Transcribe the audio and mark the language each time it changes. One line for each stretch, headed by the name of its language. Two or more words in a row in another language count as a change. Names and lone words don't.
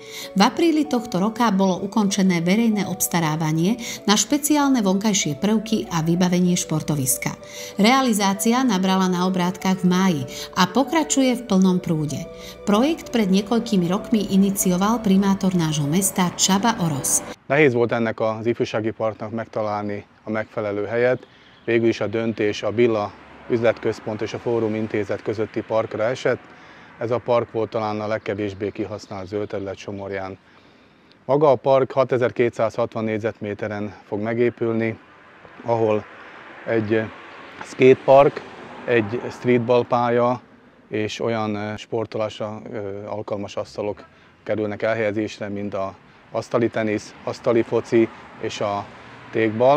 Slovak: V apríli tohto roka bolo ukončené verejné obstarávanie na špeciálne vonkajšie prvky a vybavenie športoviska. Realizácia nabrala na obrátkach v máji a pokračuje v plnom prúde. Projekt pred niekoľkými rokmi inicioval primátor nášho mesta Csaba Orosz.
Hungarian: Nehéz volt ennek az ifjúsági parknak megtalálni a megfelelő helyet. Végül is a döntés a Billa üzletközpont és a Fórum Intézet közötti parkra esett. Ez a park volt talán a legkevésbé kihasznált zöld terület Somorján. Maga a park 6260 négyzetméteren fog megépülni, ahol egy skatepark, egy streetballpálya és olyan sportolásra alkalmas asztalok kerülnek elhelyezésre, mint a asztali tenisz, asztali foci és a tégbal.